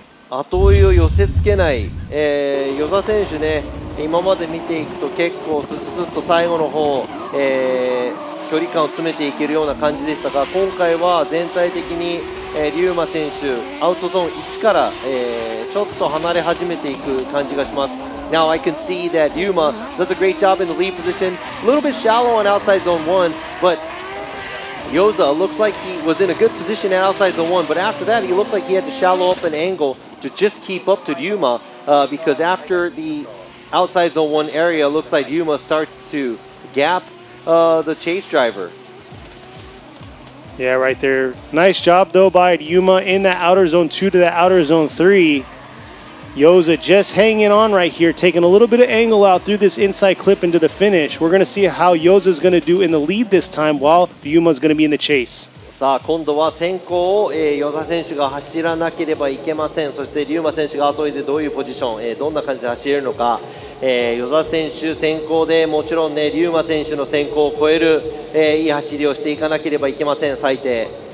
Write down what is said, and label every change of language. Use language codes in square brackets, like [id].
[ja] 後追いを寄せつけない、与座選手ね、今まで見ていくと結構ススッと最後の方、距離感を詰めていけるような感じでしたが、今回は全体的に、リューマ選手アウトゾーン1から、ちょっと離れ始めていく感じがします。 [en] Now I can see that Ryuma does a great job in the lead position, a little bit shallow on outside zone 1, but Yoza looks like he was in a good position at outside zone 1, but after that he looked like he had to shallow up an angle to just keep up to Ryuma, because after the outside zone 1 area, looks like Ryuma starts to gap the chase driver. Yeah, right there. Nice job though by Ryuma in that outer zone 2 to that outer zone 3. Yoza just hanging on right here, taking a little bit of angle out through this inside clip into the finish. We're going to see how Yoza's going to do in the lead this time while Ryuma's going to be in the chase. [ja] さあ今度は先行を、与座選手が走らなければいけません。そしてリューマ選手が後追いでどういうポジション、どんな感じで走れるのか、与座選手先行でもちろんねリューマ選手の先行を超える、いい走りをしていかなければいけません、最低。